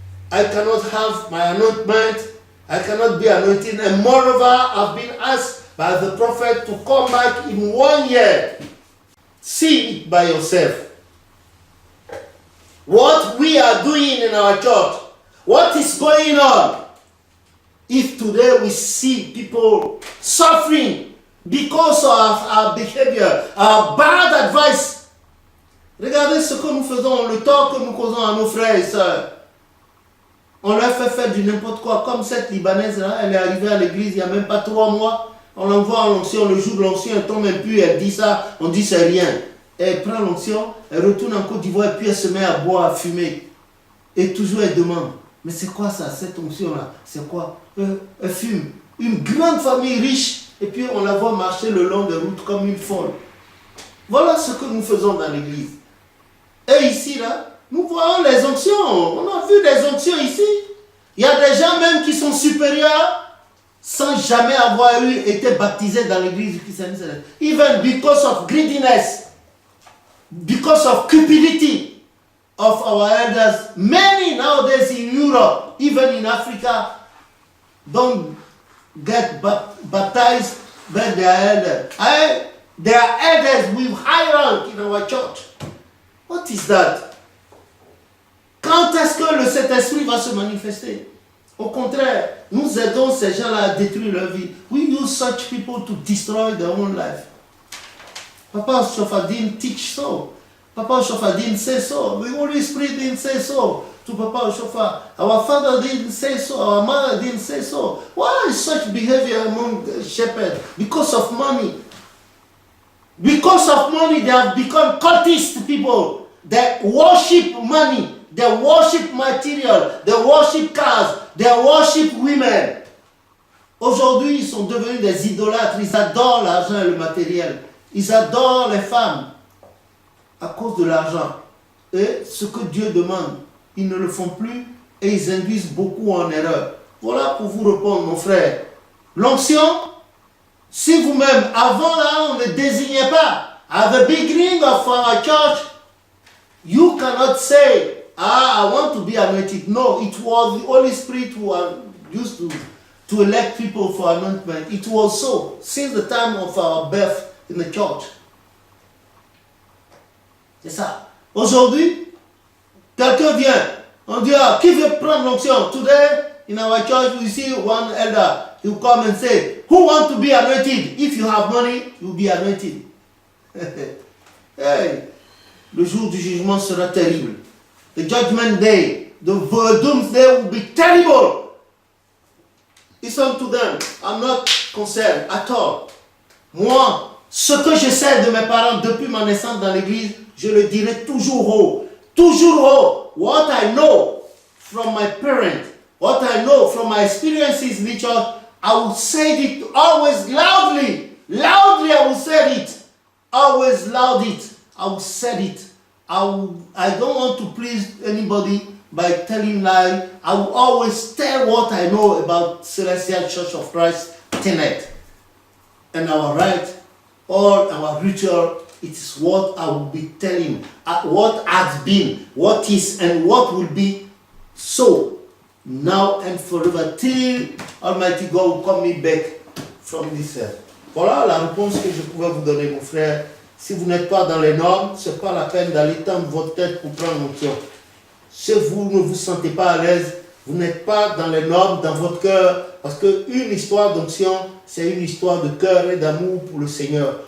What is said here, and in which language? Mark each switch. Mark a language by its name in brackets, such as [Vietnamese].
[English] I cannot have my anointment. I cannot be anointed. And moreover, I've been asked by the prophet to come back in 1 year. See it by yourself. What we are doing in our church, what is going on? If today we see people suffering because of our behavior, our bad advice, [French] regardez ce que nous faisons, le tort que nous causons à nos frères et sœurs. On leur fait faire du n'importe quoi, comme cette Libanaise là, elle est arrivée à l'église il n'y a même pas 3 mois. On l'envoie en l'onction, le jour de l'onction, elle tombe impure, elle dit ça, on dit c'est rien. Elle prend l'onction, elle retourne en Côte d'Ivoire et puis elle se met à boire, à fumer. Et toujours elle demande, mais c'est quoi ça, cette onction-là? C'est quoi? Elle fume. Une grande famille riche, et puis on la voit marcher le long des routes comme une folle. Voilà ce que nous faisons dans l'église. Et ici, là, nous voyons les onctions. On a vu des onctions ici. Il y a des gens même qui sont supérieurs sans jamais avoir été baptisés dans l'église du christianisme. [English] Even because of greediness. Because of cupidity of our elders, many nowadays in Europe, even in Africa, don't get baptized by their elders. They are elders with high rank in our church. What is that? [French] Quand est-ce que le Saint-Esprit va se manifester? Au contraire, nous aidons ces gens-là à détruire leur vie. [English] We use such people to destroy their own life. Papa Oshofa didn't teach so. Papa Oshofa didn't say so. The Holy Spirit didn't say so to Papa Oshofa. Our father didn't say so. Our mother didn't say so. Why is such behavior among shepherds? Because of money. Because of money, they have become cultist people. They worship money. They worship material. They worship cars. They worship women. [French] Aujourd'hui, ils sont devenus des idolâtres. Ils adorent l'argent et le matériel. Ils adorent les femmes à cause de l'argent. Et ce que Dieu demande, ils ne le font plus et ils induisent beaucoup en erreur. Voilà pour vous répondre, mon frère. L'onction, si vous-même, avant là, on ne désignait pas. [English] At the beginning of our church, you cannot say, I want to be anointed. No, it was the Holy Spirit who used to to elect people for anointment. It was so since the time of our birth in the church. [French] C'est ça. Aujourd'hui, quelqu'un vient, on dit, ah, qui veut prendre l'onction? [English] Today, in our church, we see one elder, he will come and say, who want to be anointed? If you have money, you will be anointed. Hey, [French] le jour du jugement sera terrible. [English] The judgment day, the doomsday will be terrible. Listen to them. I'm not concerned at all. [French] Moi, ce que je sais de mes parents depuis ma naissance dans l'église, je le dirai toujours haut. Toujours haut. [English] What I know from my parents, what I know from my experiences in the church, I will say it always loudly. Loudly I will say it. Always loud it. I will say it. I don't want to please anybody by telling lies. I will always tell what I know about Celestial Church of Christ Tenet. And our right, all our ritual, it is what I will be telling. What has been, what is, and what will be so, now and forever, till Almighty God will call me back from this earth. [French] Voilà la réponse que je pouvais vous donner, mon frère. Si vous n'êtes pas dans les normes, ce n'est pas la peine d'aller tendre votre tête pour prendre l'onction. Si vous ne vous sentez pas à l'aise, vous n'êtes pas dans les normes, dans votre cœur, parce qu'une histoire d'onction, c'est une histoire de cœur et d'amour pour le Seigneur.